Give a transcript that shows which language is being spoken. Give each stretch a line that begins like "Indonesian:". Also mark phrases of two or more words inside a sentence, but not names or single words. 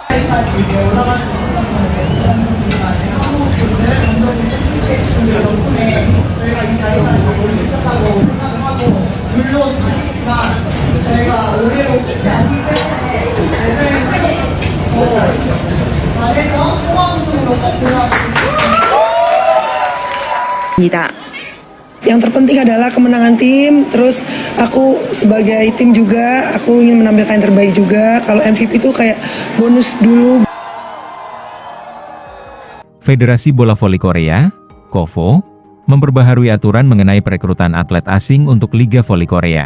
Korean: 이제 올라가는 부담스럽습니다. 제가 한국분들 감독님 팬분들 덕분에 저희가 이 자리까지 오늘 있었다고 생각을 하고, 물론 아시겠지만 저희가 올해로 끝이 아니기 때문에 오늘 잘해서 통합우승으로 꼭 골라주십니다.
Indonesian: Yang terpenting adalah kemenangan tim, terus aku sebagai tim juga, aku ingin menampilkan yang terbaik juga. Kalau MVP itu kayak bonus dulu. Federasi Bola Voli Korea, KOVO, memperbaharui aturan mengenai perekrutan atlet asing untuk Liga Voli Korea.